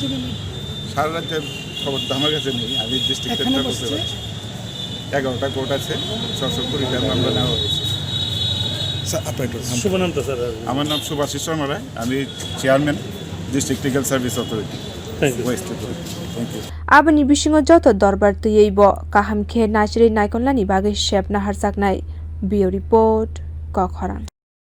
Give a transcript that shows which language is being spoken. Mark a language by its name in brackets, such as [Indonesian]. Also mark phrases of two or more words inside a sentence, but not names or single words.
[Bangla] সারা রাজ্যের খবর তো আমার কাছে নেই, আমি ডিস্ট্রিক্টে বলতে পারছি। 11টা কোর্ট আছে, 620টা মামলা নেওয়া হয়েছে। আমার নাম সুভাষিস শর্মা রায়, আমি চেয়ারম্যান ডিস্ট্রিক্ট লিগাল সার্ভিস অথরিটি ওয়েস্ট ত্রিপুরা। [English] Thank you. [Kok Borok] Abani bisingo joto dorbar tuyeibo kaham khe nasri naikonlani bagwi shep nahar jaknai. [English] Bio report [Kok Borok] Khwlainai।